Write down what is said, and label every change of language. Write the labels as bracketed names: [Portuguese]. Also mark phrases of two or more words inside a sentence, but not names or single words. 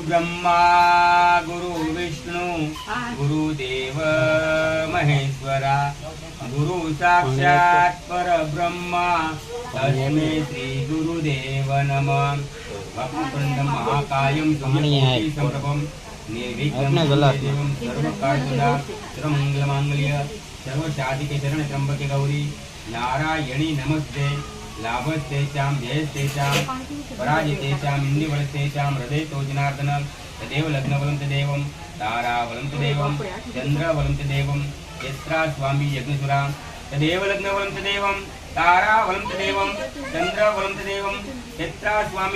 [Sanskrit] બ્રહ્મા ગુરુ વિષ્ણુ ગુરુદેવ મહેશ્વરા ગુરુ સાક્ષાત પરબ્રહ્મા તસ્मै શ્રી ગુરુદેવ નમઃ વક્રતુંડમ મહાકાયમ સૂર્યકોટિ સમપ્રભમ निर्विघ्नं देवं सर्वकार्यदा सर्वमंगलमांगल्य सर्वसाधिके शरणे त्र्यंबके गौरी नारायणी नमस्ते लाभस्तेषां जयस्तेषां पराजितेषां इन्दुबलस्तेषां हृदयतो जनार्दन तदेव लग्नबलं तदेवं ताराबलं तदेवं चन्द्रबलं तदेवं यत्रा स्वामी यज्ञसुरा तदेव लग्नबलं तदेवं ताराबलं तदेवं चन्द्रबलं तदेवं यत्रा स्वामी